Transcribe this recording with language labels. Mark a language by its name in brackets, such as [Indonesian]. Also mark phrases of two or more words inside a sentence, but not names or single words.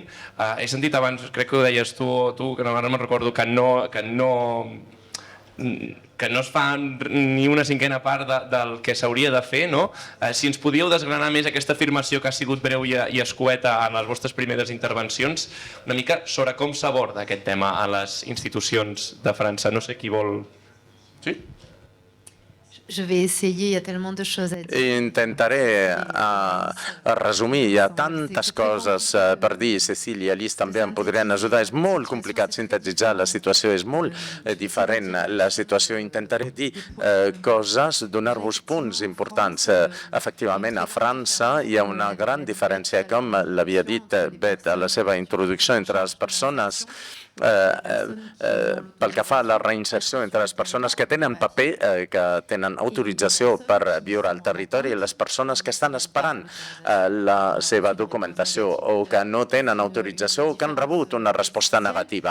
[Catalan] He sentit abans, crec que ho deies tu que no me'n recordo, que no es fa ni una cinquena part del que s'hauria de fer, no? Si ens podíeu desgranar més aquesta afirmació que ha sigut breu i escueta en les vostres primeres intervencions, una mica sobre com s'aborda aquest tema a les institucions de França. No sé qui vol... Sí? [French] Je vais essayer, il y a tellement de choses à dire. [Catalan] Intentaré resumir, hi ha tantes coses per dir, Cecília, Alice també em podrien ajudar, és molt complicat sintetitzar, la situació és molt diferent, la situació intentaré dir coses, donar-vos punts importants. Efectivament, a França hi ha una gran diferència, com l'havia dit Bet a la seva introducció, entre les persones pel que fa a la reinserció entre les persones que tenen paper, que tenen autorització per viure al territori, i les persones que estan esperant la seva documentació o que no tenen autorització o que han rebut una resposta negativa.